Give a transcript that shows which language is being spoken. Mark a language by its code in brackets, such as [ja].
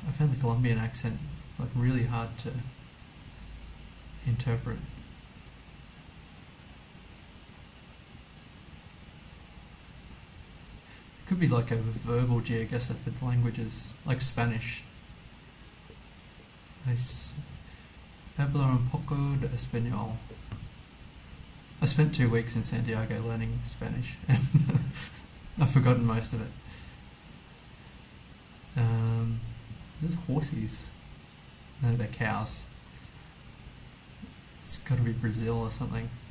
[en] I found the Colombian accent like really hard to interpret. It could be like a verbal GeoGuessr for the languages, like Spanish. [es] Hablo un poco de español. [en] I spent 2 weeks in Santiago learning Spanish, and I've forgotten most of it. There's horses. No, they're cows. It's got to be Brazil or something.